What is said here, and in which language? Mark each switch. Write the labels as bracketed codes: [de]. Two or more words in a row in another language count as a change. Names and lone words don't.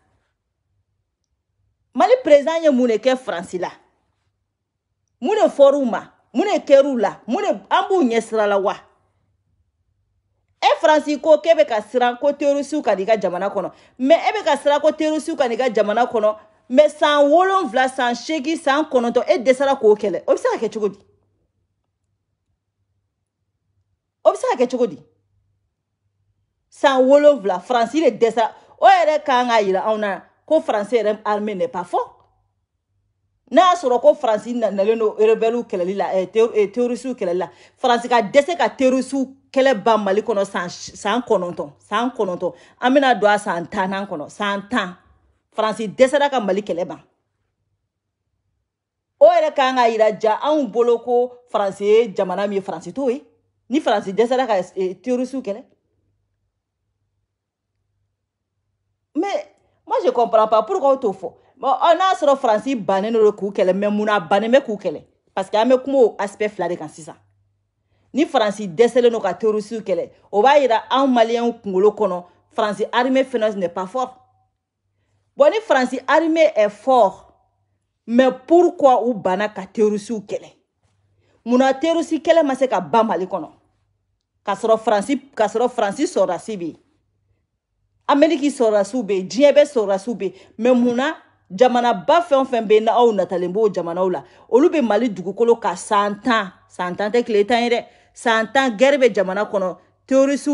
[bm] Mali président ye mun de kɛ Faransi la mun de fɔr'u ma mun de kɛr'u la mun de an b'u ɲɛsira la wa Faransi ko k'e bɛ ka siran ko terroriste ka n'i ka jamana kɔnɔ mais e bɛ ka siran ko terroriste ka n'i ka jamana kɔnɔ mais san 7 san 8 san 9 e dɛsɛra k'o kɛlɛ o bɛ se ka kɛ cogo di san 7 Faransi de dɛsɛra o yɛrɛ kan ka yira anw na ko Faransi yɛrɛ [fr] armée n'est pas fort [bm] n'a y'a sɔrɔ ko Faransi nalen don rebelle kɛlɛli la terroriste kɛlɛli la Faransi ka dɛsɛ ka terroriste kɛlɛ ban Mali kɔnɔ san 9 an bɛna don a san 10 kɔnɔ san 10 Faransi dɛsɛra ka Mali kɛlɛ ban o yɛrɛ kan ka yira ja anw bolo ko Faransi ye jamana min ye Faransi t'o ye ni Faransi dɛsɛra ka terroriste kɛlɛ [fr] mais moi je comprends pas pourquoi [bm] t'o fɔ n'a sɔrɔ Faransi bannen don k'u kɛlɛ mais mun na bannen bɛ k'u kɛlɛ [fr] parce que [bm] an bɛ kuma o aspect fila de kan sisan ni Faransi dɛsɛlen don ka terroriste kɛlɛ o b'a yira anw maliyɛnw kunkolo kɔnɔ Faransi armée fɛnɛ [fr] n'est pas fort [bm] bon ni Faransi armée [fr] est fort mais pourquoi [bm] u banna ka terroriste kɛlɛ mun na terroriste kɛlɛ ma se ka ban Mali kɔnɔ ka sɔrɔ Faransi sɔrɔdasi bɛ yen Amérique sɔrɔdasiw bɛ yen diɲɛ bɛɛ sɔrɔdasiw bɛ yen mais mun na jamana ba fɛn o fɛn bɛ yen n'aw natalen b'o jamanaw la olu bɛ Mali dugukolo ka san 10 tɛ tile 10 ye dɛ san 10 guerre bɛ jamana kɔnɔ terroristes